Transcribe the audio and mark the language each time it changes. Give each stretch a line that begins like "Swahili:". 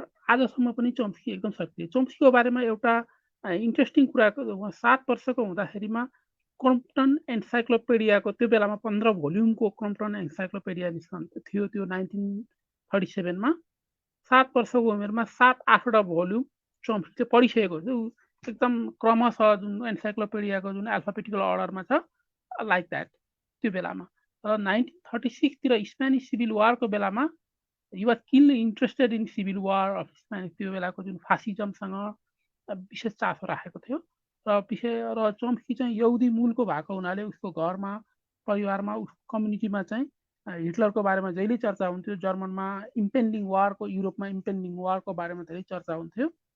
Nepali: आजसम्म पनि चोम्स्की एकदम सक्रिय। चोम्स्कीको बारेमा एउटा इन्ट्रेस्टिङ कुराको 7 वर्षको हुँदाखेरिमा क्रम्पटन एन्साइक्लोपिडियाको त्यो बेलामा 15 भोल्युमको क्रम्पटन एन्साइक्लोपिडिया थियो त्यो 1937 मा। 7 वर्षको उमेरमा 7-8वटा भोल्युम चोम्स्कीले पढिसकेको थियो। एकदम क्रमशः जुन एन्साइक्लोपिडियाको जुन अल्फाबेटिकल अर्डरमा छ लाइक द्याट त्यो बेलामा। र 1936 तिर स्पेनिस सिभिल वारको बेलामा
English: he was keenly interested in civil war of Spanish।
Nepali: त्यो बेलाको जुन फासिजमसँग विशेष चासो राखेको थियो र चोम्स्की चाहिँ यहुदी मूलको भएको हुनाले उसको घरमा परिवारमा उसको कम्युनिटीमा चाहिँ हिटलरको बारेमा जहिले चर्चा हुन्थ्यो। जर्मनमा इम्पेन्डिङ वारको युरोपमा इम्पेन्डिङ वारको बारेमा धेरै चर्चा हुन्थ्यो।